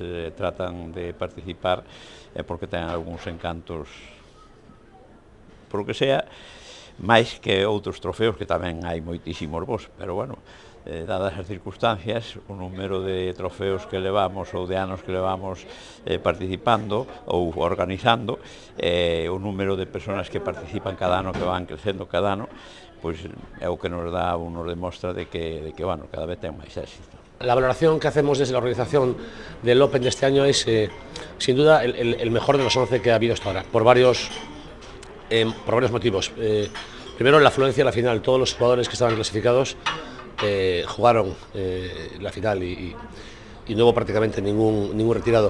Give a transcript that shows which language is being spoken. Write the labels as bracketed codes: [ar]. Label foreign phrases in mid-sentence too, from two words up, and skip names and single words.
[gl] tratan de participar é porque ten algúns encantos, por o que sea, máis que outros trofeos que tamén hai moitísimos bons, pero bueno, dadas as circunstancias, o número de trofeos que levamos ou de anos que levamos participando ou organizando, o número de persoas que participan cada ano, que van crecendo cada ano, pois é o que nos dá ou nos demostra de que bueno, cada vez ten máis éxito. [es] La valoración que hacemos desde la organización del Open de este año es, sin duda, el mejor de los 11 que ha habido hasta ahora, por varios motivos. Primero, la afluencia a la final. Todos los jugadores que estaban clasificados jugaron la final y no hubo prácticamente ningún retirado.